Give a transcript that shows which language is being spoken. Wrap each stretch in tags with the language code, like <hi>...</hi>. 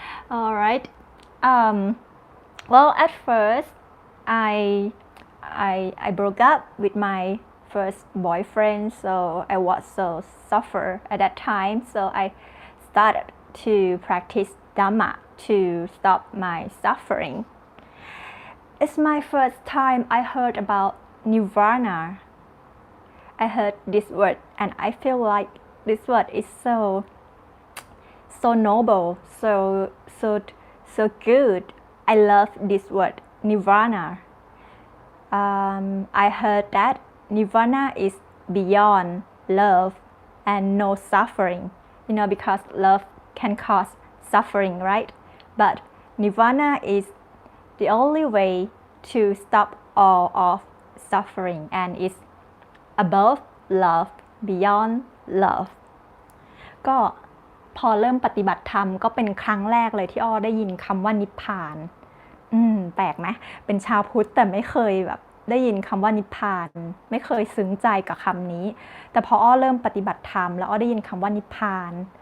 <en>all right well at first I broke up with my first boyfriend so I was so suffer at that time so I started to practice Dhamma to stop my suffering It's my first time I heard about Nirvana. I heard this word and I feel like this word is so noble, so good. I love this word, Nirvana. I heard that Nirvana is beyond love and no suffering. Because love can cause suffering, right? But Nirvana is the only way to stop all of suffering and is above love beyond love</en> <th>ก็พอเริ่มปฏิบัติธรรมก็เป็นครั้งแรกเลยที่อ้อได้ยินคำว่านิพพานแปลกไหมเป็นชาวพุทธแต่ไม่เคยแบบได้ยินคำว่านิพพานไม่เคยซึ้งใจกับคำนี้แต่พออ้อเริ่มปฏิบัติธรรมแล้วอ้อได้ยินคำว่านิพพาน</th>